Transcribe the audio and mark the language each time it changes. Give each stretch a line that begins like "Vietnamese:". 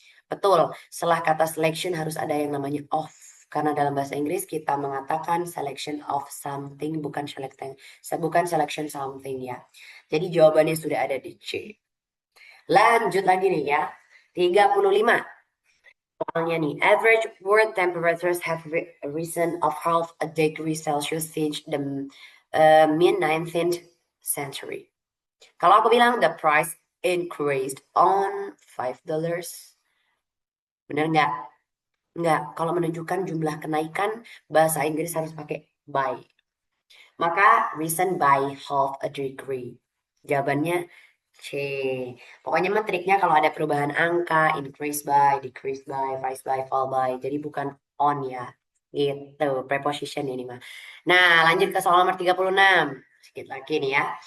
Indonesian: Betul, setelah kata selection harus ada yang namanya of. Karena dalam bahasa Inggris kita mengatakan selection of something, bukan selection something ya. Jadi jawabannya sudah ada di C. Lanjut lagi nih ya. 35. Soalnya nih,
English: average world temperatures have risen of half a degree Celsius since the mid-19th century.
Indonesian: Kalau aku bilang
English: the price increased on $5.
Indonesian: Bener nggak? Nggak. Kalau menunjukkan jumlah kenaikan, bahasa Inggris harus pakai by. Maka risen by half a degree. Jawabannya C. Pokoknya mah triknya kalau ada perubahan angka, increase by, decrease by, rise by, fall by. Jadi bukan on ya. Gitu, preposition ini mah. Nah, lanjut ke soal nomor 36. Sedikit lagi nih ya.